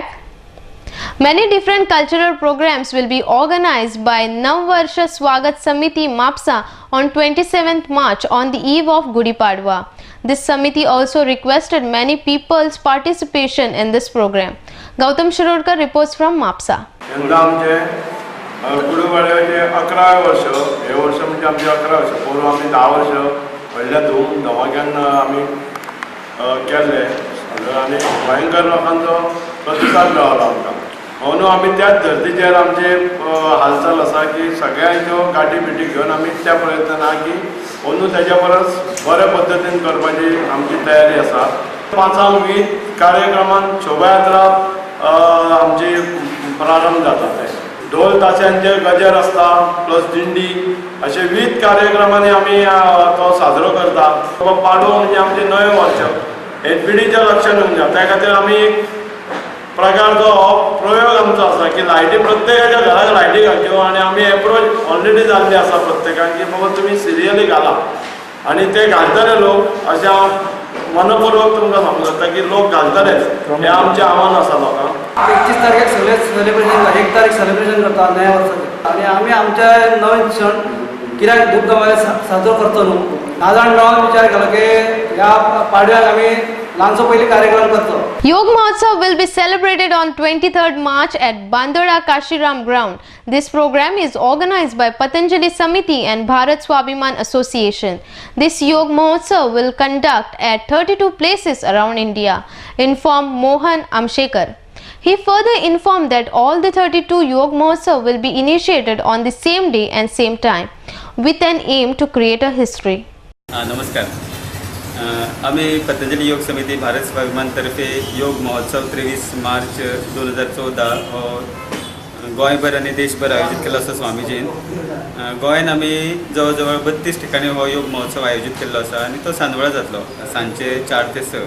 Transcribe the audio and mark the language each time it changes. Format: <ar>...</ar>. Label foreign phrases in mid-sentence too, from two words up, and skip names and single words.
<en>Many different cultural programs will be organized by Navvarsha Swagat Samiti Mapsa on 27th March on the eve of Gudi Padwa. This Samiti also requested many people's participation in this program. Gautam Shirorkar reports from Mapsa.</en> <kok>गुडी पाडव्याचे 11 वर्ष हे वर्ष म्हणजे आमचे 11 वर्ष पूर्व आम्ही 10 वर्ष व्हडल्या धमाक्यान आम्ही केले आणि भयंकर लोकांचो प्रतिसाद मेळ्ळो आमकां. म्हणून आमी त्याच धर्तीचेर आमचे हालचाल आसा की सगळ्यांच्यो गाठी बिटी घेवन आमी त्या प्रयत्न ना की अंदू तेच्या परस बऱ्या पद्दतीन करपाची आमची तयारी आसा. 5 कार्यक्रमान शोभायात्रा आमची प्रारंभ जाता ते ढोल ताशांचे गजर आसता प्लस दिंडी अशे विविध कार्यक्रमांनी आमी तो साजरो करता. पाडवो म्हणजे आमचे नवे वर्ष हे पिढीच्या लक्षात येऊन द्या. त्या खातीर आमी एक प्रकारचो प्रयोग आमचो आसा की लायटी प्रत्येकाच्या घराक लायटी घालच्यो आनी आमी</kok> <en>approach already</en> <kok>जाल्ली आसा प्रत्येकान की बाबा तुमी सिरियली घाला आनी ते घालतले लोक अशें हांव मनपूर्वक तुमकां सांगता की लोक घालतलेच हें आमचें आव्हान आसा लोकांक. 31 तारखेक सगळे सेलिब्रेशन 1 तारीख सेलिब्रेशन करता नव्या वर्साचें आनी आमी आमचे नवे क्षण कित्याक धूमधामाने साजरो करतो न्हू. नाजाण मेळोन विचार केलो की ह्या पाडव्याक आमी ल्हानसो पयली कार्यक्रम करतो.</kok> <en>Yog Mahotsav will be celebrated on 23rd March at Bandoda Kashiram ground. This program is organized by Patanjali Samiti and Bharat Swabhiman Association. This Yog Mahotsav will conduct at 32 places around India, informed Mohan Amshekar. He further informed that all the 32 Yog Mahotsav will be initiated on the same day and same time, with an aim to create a history.</en> <kok>नमस्कार. आम्ही पतंजली योग समिती भारत स्वाभिमान तर्फे योग महोत्सव 23 मार्च 2014 हो गोंयभर आनी देशभर आयोजीत केल्लो आसा स्वामीजीन. गोंयान आमी जवळ जवळ 32 ठिकाणी हो योग महोत्सव आयोजीत केल्लो आसा आनी तो सांजवळा जातलो सांजचे 4 ते 6.</kok>